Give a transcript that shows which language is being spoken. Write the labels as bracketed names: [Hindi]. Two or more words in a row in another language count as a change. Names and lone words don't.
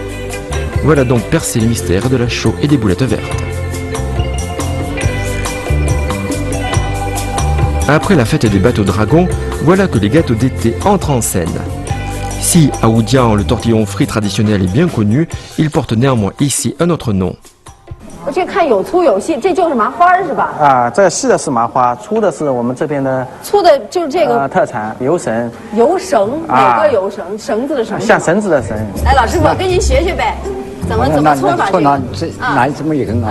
[French] Voilà donc percé le mystère de la chaux et des boulettes vertes. Après la fête des bateaux dragons, voilà que les gâteaux d'été entrent en scène. Si à Wujiang le tortillon frit traditionnel est bien connu, il porte néanmoins ici un autre nom. [Chinese] 我这看有粗有细，这就是麻花是吧？啊，这细的是麻花，粗的是我们这边的。粗的就是这个特产油绳。油绳，哪个油绳？绳子的绳。像绳子的绳。来，老师傅，跟您学学呗，怎么搓法这个？拿这么一根啊。